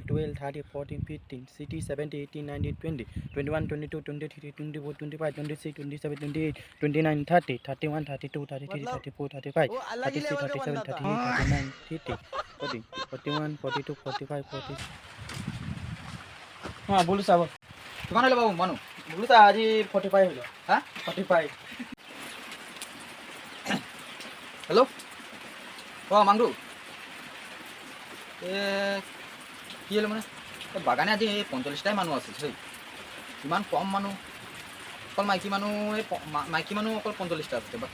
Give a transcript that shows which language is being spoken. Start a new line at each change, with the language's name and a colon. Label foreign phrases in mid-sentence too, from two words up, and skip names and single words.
Hindi: 12 13 14 15 16 17 18 19 20 21 22 23 24 25 26 27 28 29 30 31 32 33 34 35 36 37 38 39 30 40 41 42 45 46 हाँ बोलू साहब
Assamese: কিমান হলো বাবু মানুহ
Hindi: बोलू साहब आज 45 হলো
Assamese: হ্যাঁ 45 হেল্ল' অঁ মাংৰু কি হ'লে মানে বাগানে আজি 45টাই মানুহ আছে দেই ইমান কম মানুহ অকল মাইকী মানুহ মাইকী মানুহ অকল 45টা আছে বাকী